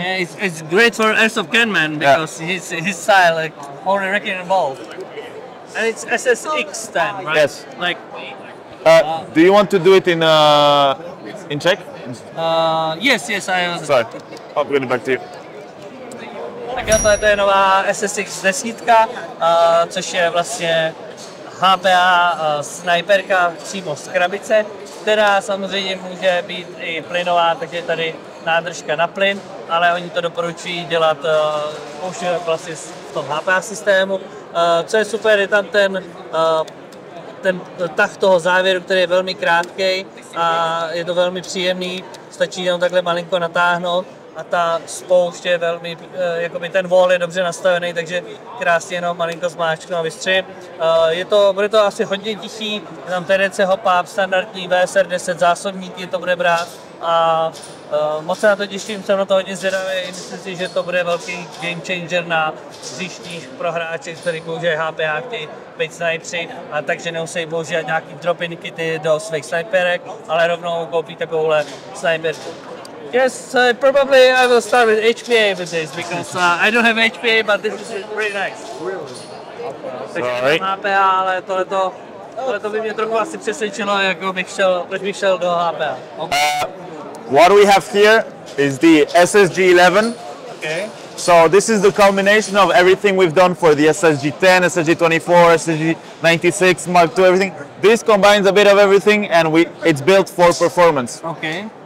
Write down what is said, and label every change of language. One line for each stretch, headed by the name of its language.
English: Yeah, it's great for airsoft gunman because his style, like only wrecking the ball. And it's SSX then, right? Yes. Like. Do you want to do it in Czech? Yes, I was. Sorry, I'll bring it back to you.
Czech: Tak to je nová SSX desítka, což je vlastně HPA sniperka přímo z krabice, která samozřejmě může být i plynová, takže tady nádržka na plyn, ale oni to doporučují dělat používat vlastně v tom HPA systému. Co je super, je tam ten tah toho závěru, který je velmi krátký a je to velmi příjemný, stačí jenom takhle malinko natáhnout a ta spoušť je velmi, jakoby ten wall je dobře nastavený, takže krásně jenom malinko zmáčknu a vystřelím. Bude to asi hodně tichý, je tam TDC hop-up, standardní VSR 10 zásobníky to bude brát a moc se na to těším, jsem na to hodně zvědavý, myslím si, že to bude velký game changer na příštích prohráčích, který používají HPA, chtějí být snipři, a takže nemusí používat nějaký drop-in kity do svých sniperek, ale rovnou koupí takovouhle sniperku.
English: Yes, probably I will start with HPA with this because I don't have HPA, but this is pretty nice.
Czech: Takže HPA, ale tohleto by mě trochu asi přesvědčilo, jako proč bych šel do HPA.
English: What we have here is the SSG-11. Okay. So this is the combination of everything we've done for the SSG-10, SSG-24, SSG-96, Mark II, everything. This combines a bit of everything, and it's built for performance. Okay.